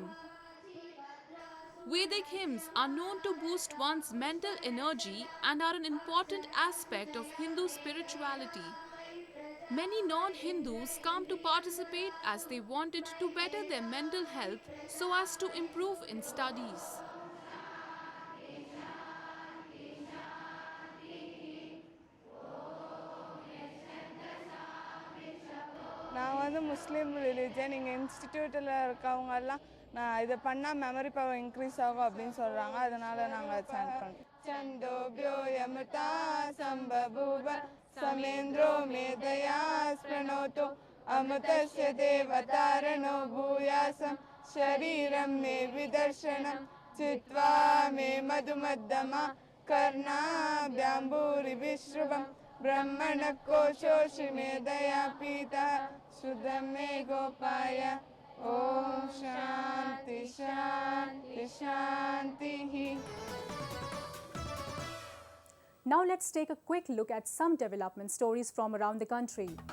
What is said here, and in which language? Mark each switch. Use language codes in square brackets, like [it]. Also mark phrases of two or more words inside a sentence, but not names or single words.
[en] Vedic hymns are known to boost one's mental energy and are an important aspect of Hindu spirituality. Many non-Hindus come to participate as they wanted to better their mental health so as to improve in studies. [ta] நான் வந்து [en] Muslim religion [ta] இங்கே இன்ஸ்டிடியூட்டில் இருக்கவங்கெல்லாம் நான் இதை பண்ணால் [en] memory power increase [ta] ஆகும் அப்படின்னு சொல்கிறாங்க, அதனால நாங்கள் சாண்ட் பண்ணுறோம். [sa] छन्दोभ्यो यमदा सम्बभूव समेन्द्रो मेधया स्प्रणोतो अमुतस्य देवधारणो भूयासम् शरीरम् मे विदर्शनम् चित्वा मे मधुमत्तमा कर्णाभ्याम्भूरि विस्रुवम् ब्रह्मण कोशोषि में दया पीता सुधम में गोपाय ओम शांति शांति शांति ही. [en] Now let's take a quick look at some development stories from around the country.